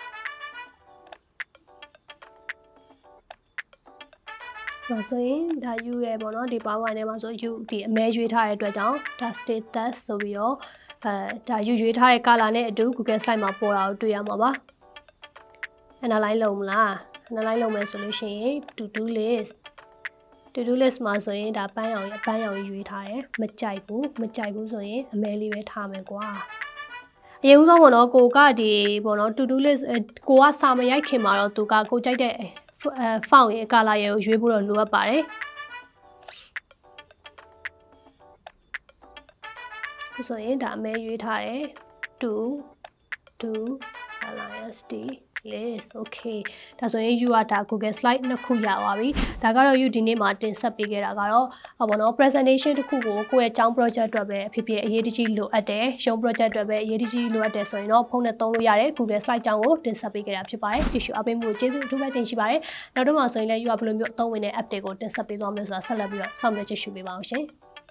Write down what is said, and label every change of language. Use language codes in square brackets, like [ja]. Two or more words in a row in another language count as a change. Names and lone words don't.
[my] ဆိုရင်ဒါ you ရဲ့ပေါ့နော်ဒီ PowerPoint ထဲမှာဆို you ဒီအမဲရွေးထားတဲ့အတွက်ကြောင့်ဒါ status ဆိုပြီးတော့ဒါ you ရွေးထားတဲ့ color နဲ့အတူ Google Slide မှာပေါ်တာကိုတွေ့ရမှာပါ analyze လုပ်မလား analyze လုပ်မယ်ဆိုလို့ရှိရင် [en] to-do list [my] မှာဆိုရင်ဒါပန်းရောင်ရွေးထားတယ်မကြိုက်ဘူးဆိုရင်အမဲလေးပဲထားမယ်ကွာအရင်ဦးဆုံးပေါ့နော်ကိုကဒီပေါ့နော် [en] to-do list [my] ကိုကစာမရိုက်ခင်မှာတော့သူကကိုကြိုက်တဲ့font ရဲ့ color ရဲ့ကိုရွေးဖို့တော့လိုအပ်ပါတယ် ဆိုရင်ဒါအမဲရွေးထားတယ် [en] to list list okay [my] ဒါဆိုရင် you ကဒါ Google Slide နှစ်ခုရပါ ပြီဒါကတော့ you ဒီနေ့မှာတင်ဆက်ပေးခဲ့တာကတော့ဘောနော် presentation တစ်ခုကိုကိုယ့်ရဲ့ကျောင်း project အတွက်ပဲဖြစ်ဖြစ်အရေးတကြီးလိုအပ်တယ်ရုံး project အတွက်ပဲအရေးတကြီးလိုအပ်တယ်ဆိုရင်တော့ဖုန်းနဲ့သုံးလို့ရတယ် Google Slide ကျောင်းကိုတင်ဆက်ပေးခဲ့တာဖြစ်ပါတယ်ကြည့်ရှုအားပေးမှုကိုကျေးဇူးအထူးပဲတင်ရှိပါတယ်နောက်တော့မှဆိုရင်လည်း you ကဘယ်လိုမျိုးအသုံးဝင်တဲ့ app တွေကိုတင်ဆက်ပေးသွားမလဲဆိုတာဆက်လက်ပြီးတော့စောင့်မျှော်ကြည့်ရှုပေးပါအောင်ရှင်